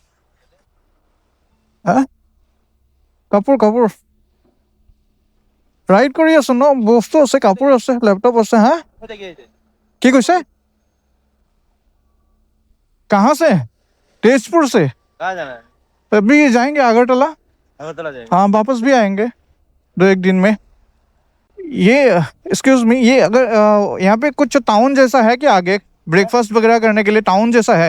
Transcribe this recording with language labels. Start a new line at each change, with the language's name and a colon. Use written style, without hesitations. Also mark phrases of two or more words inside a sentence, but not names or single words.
Assamese: কাপোৰ ৰাইড কৰি আছো ন, বস্তু আছে, কাপোৰ আছে, লেপটপ আছে। কি কৈছে?
Hindi: कहाँ से? तेजपुर से। कहाँ जाना है? अभी जाएंगे अगरतला। अगरतला जाएंगे। हाँ, वापस भी आएंगे 2-1 दिन में। ये
English: excuse me,
Hindi: ये अगर यहाँ पे कुछ टाउन जैसा है क्या आगे, ब्रेकफास्ट वगैरह करने के लिए टाउन जैसा है?